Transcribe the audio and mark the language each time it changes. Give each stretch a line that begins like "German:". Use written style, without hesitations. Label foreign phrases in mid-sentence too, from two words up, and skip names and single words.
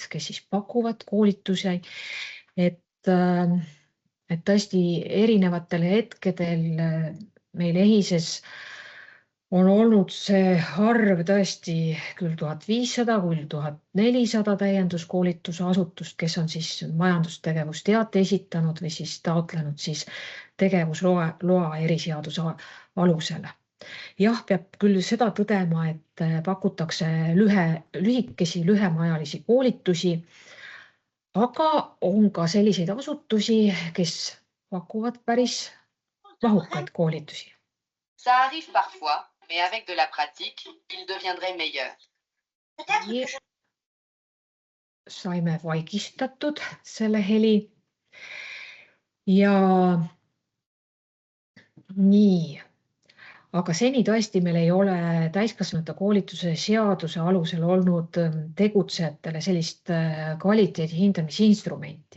Estonian: kes siis pakuvad koolitusi, et tõesti erinevatel hetkedel meil EHIS-es on olnud see arv tõesti küll 1500, küll 1400 täienduskoolituse asutust, kes on siis majandustegevusteate esitanud või siis taotlenud siis tegevusloa eriseaduse alusele. Jah, peab küll seda tõdema, et pakutakse lühikesi, lühemaajalisi koolitusi, aga on ka selliseid asutusi, kes pakuvad päris mahukaid koolitusi.
French: Ça arrive parfois, mais avec de la pratique, il deviendrait meilleur.
Estonian: Saime vaigistatud selle heli. Ja nii, aga seni tõesti meil ei ole täiskasvanute koolituse seaduse alusel olnud tegutsejatele sellist kvaliteedi hindamisinstrumenti,